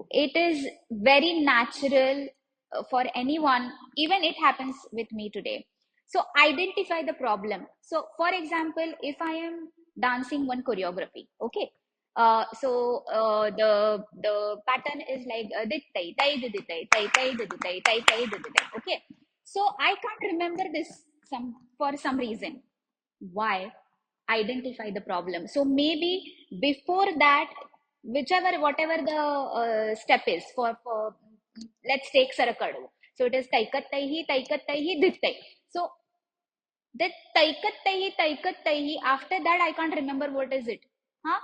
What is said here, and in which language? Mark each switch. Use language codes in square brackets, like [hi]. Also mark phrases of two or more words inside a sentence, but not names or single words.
[en] It is very natural for anyone, even it happens with me today. So identify the problem. So for example, if I am dancing one choreography, okay, the pattern is like dit tai tai dit tai tai tai dit tai tai tai dit tai. Okay, so I can't remember this some for some reason. Why? Identify the problem. So maybe before that, whichever whatever the step is for let's take sarakadu. So it is taikat taihi dittai. So that taikat taihi, after that I can't remember what is it, huh?